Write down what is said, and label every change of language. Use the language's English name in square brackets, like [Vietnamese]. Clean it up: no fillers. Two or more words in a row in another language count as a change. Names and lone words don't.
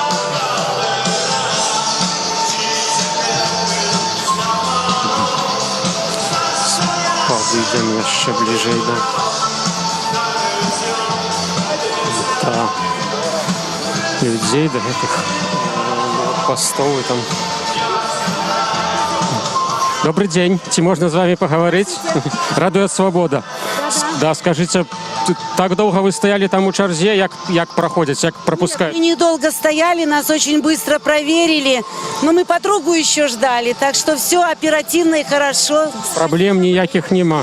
[Belarusian] Падыдзем яшчэ бліжэй да людзей, да гэтых пастоў і там. [Russian] Добрый день. [Belarusian] Ці можна [Russian] з вами паговорить? Радует свобода. Да, скажите, так долго вы стояли там [Belarusian] у чарзе, [Russian] як проходить, як пропускают? Мы недолго стояли, нас очень быстро проверили, но мы подругу еще ждали, так что все оперативно и хорошо. Проблем никаких нема.